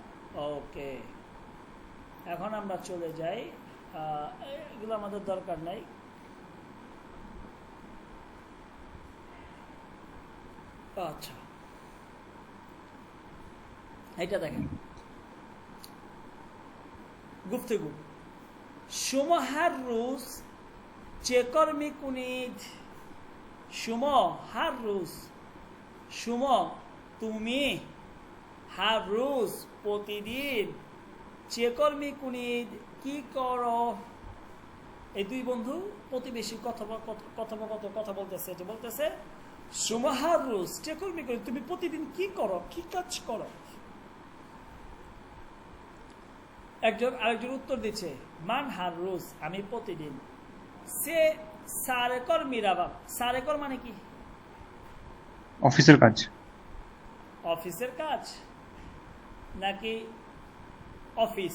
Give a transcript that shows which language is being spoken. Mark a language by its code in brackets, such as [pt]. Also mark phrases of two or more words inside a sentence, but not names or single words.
[bn] ওকে, এখন আমরা চলে যাই, এগুলো আমাদের দরকার নাই। আচ্ছা, এটা দেখেন গুফতগু [fa] شما هر روز چه کار میکنید؟ شما هر روز شما তুমি هر روز প্রতিদিন چه کار میکنید [bn] কি করো? এই দুই বন্ধু প্রতিবেশী কথা বলতেছে, যে বলতেছে [fa] شما هر روز چه کار میکنید, [bn] তুমি প্রতিদিন কি করো, কি কাজ করো? একজন আরেকজন উত্তর দিচ্ছে [fa] من هر روز, [bn] আমি প্রতিদিন। [fa] সে سر کار میروم, সারেকর মানে কি? [bn] অফিসের কাজ। অফিসের কাজ নাকি অফিস?